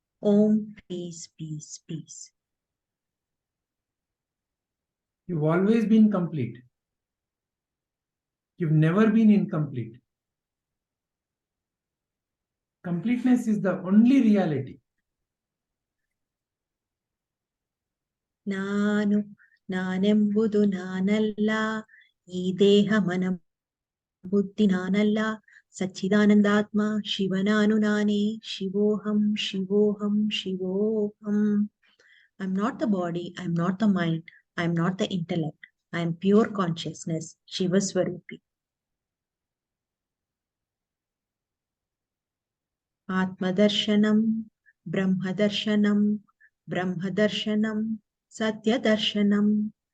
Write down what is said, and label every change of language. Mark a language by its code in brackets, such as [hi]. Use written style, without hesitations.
[en] Om, peace, peace, peace. You've always been complete. You've never been incomplete. Completeness is the only reality. [kn] ನಾನು ನಾನೆಂಬುದು ನಾನಲ್ಲ, ಈ ದೇಹ ಮನ ಬುದ್ಧಿ ನಾನಲ್ಲ, ಸಚ್ಚಿದಾನಂದಾತ್ಮ ಶಿವನಾನು ನಾನೇ, ಶಿವೋಹಂ ಶಿವೋಹಂ ಶಿವೋಹಂ. [en] I'm not the body, I'm not the mind, I'm not the intellect, I am pure consciousness, Shiva Swarupi. [sa] Atmadarshanam, Brahmadarshanam, Brahmadarshanam, Satyadarshanam.